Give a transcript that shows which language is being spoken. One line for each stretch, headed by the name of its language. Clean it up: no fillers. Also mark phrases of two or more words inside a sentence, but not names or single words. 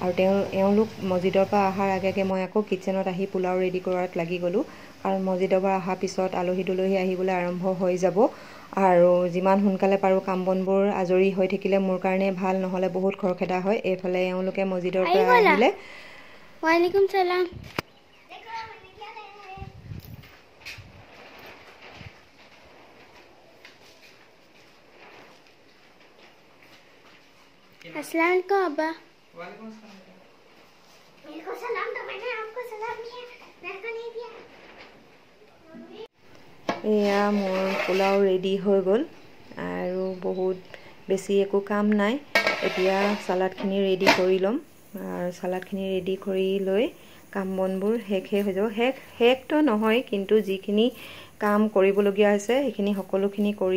Assamese: আৰু এওঁলোক মছজিদৰ পৰা অহাৰ আগে মই আকৌ কিটচেনত আহি পোলাও ৰেডি কৰাত লাগি গ'লোঁ কাৰণ মছজিদৰ পৰা অহাৰ পিছত আলহী দুলহী আহিবলৈ আৰম্ভ হৈ যাব আৰু যিমান সোনকালে পাৰোঁ কাম বনবোৰ আজৰি হৈ থাকিলে মোৰ কাৰণে ভাল নহ'লে বহুত খৰখেদা হয় এইফালে এওঁলোকে মছজিদৰ পৰা আহিলে
Arabic: وعليكم سلام السلام عليكم
Hindi: अब्बा
Arabic: عليكم السلام
Hindi: मेरे को सलाम तो मैंने आपको सलाम दिया मेरे को नहीं दिया
Assamese: এয়া মোৰ পোলাও ৰেডি হৈ গ'ল আৰু বহুত বেছি একো কাম নাই এতিয়া সালাডখিনি ৰেডি কৰি ল'ম আৰু সালাডখিনি ৰেডি কৰি লৈ কাম বনবোৰ শেষে হৈ যাব শেষটো নহয় কিন্তু যিখিনি কাম কৰিবলগীয়া আছে সেইখিনি সকলোখিনি কৰি